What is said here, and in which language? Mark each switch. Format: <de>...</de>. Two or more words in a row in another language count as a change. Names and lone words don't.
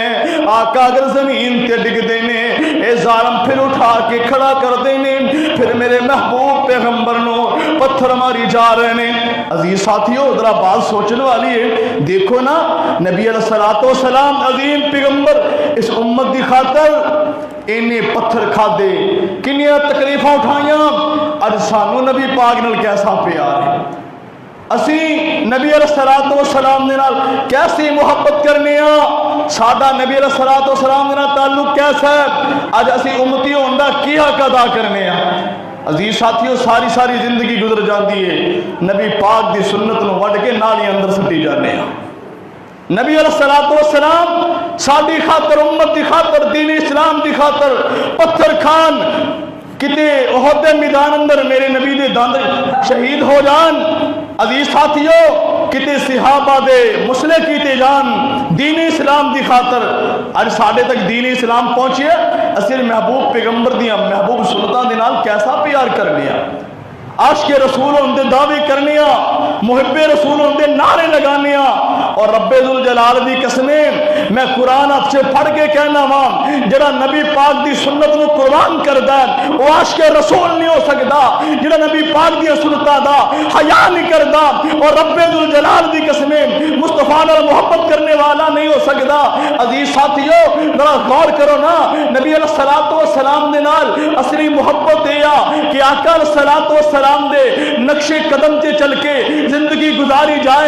<pa>آقا اگر زمین تے ڈگ دینے اے ظالم پھر اٹھا کے کھڑا کر دینے، پھر میرے محبوب پیغمبر نو پتھر ماری جا رہے نے.</pa> <ur>عزیز ساتھیو ذرا بات سوچنے والی ہے.</ur> <pa>دیکھو نا نبی</pa> <ar>علیہ الصلوۃ والسلام</ar> <pa>عظیم پیغمبر اس امت دی خاطر اینے پتھر کھا دے، کنیاں تکلیفاں اٹھائیاں. اج سانو نبی پاک نال کیسا پیار ہے، اسی نبی</pa> <ar>علیہ الصلوۃ والسلام</ar> <pa>دے نال کیسی محبت کرنے ہاں، ساڈا نبی</pa> <ar>علیہ الصلوۃ والسلام</ar> <pa>دے نال تعلق کیسا ہے. اج اسی امتی ہون دا کی حق ادا کرنے ہاں. عزیز ساتھیو ساری زندگی گزر جاندی ہے نبی پاک دی سنت نو وڈ کے نالی اندر سٹی جانے ہاں. نبی</pa> <ar>علیہ الصلوۃ والسلام</ar> <pa>ساڈی خاطر، امت دی خاطر، دین اسلام دی خاطر پتھر کھان، کتے احد دے میدان اندر میرے نبی دے دند شہید ہو جان. عزیز ساتھیو کتے صحابہ دے مسلے کیتے جان دین اسلام دی خاطر. اج ساڈے تک دین اسلام پہنچے، اسی محبوب پیغمبر دیاں محبوب سنتاں دے نال کیسا پیار کرنے آ. عاشق رسول ہوندے دعوے کرنے آ، محب رسول ہوندے نعرے لگانے آ. اور رب ذوالجلال دی قسمیں میں قرآن آپ سے پڑھ کے کہنا وا جڑا نبی پاک دی سنت نو قربان کردا ہے وہ عاشق رسول نہیں ہو سکدا. جڑا نبی پاک دی سنتاں دا حیا نہیں کردا اور رب ذوالجلال دی قسمیں مصطفیٰ نال محبت کرنے والا نہیں ہو سکدا. عزیز ساتھیو ذرا غور کرو نا، نبی</pa> <ar>علیہ الصلوۃ والسلام</ar> <pa>دے نال اصلی محبت اے آ کہ آقا</pa> <ar>علیہ الصلوۃ والسلام</ar> <pa>دے نقش قدم تے چل کے زندگی گزاری جائے.</pa>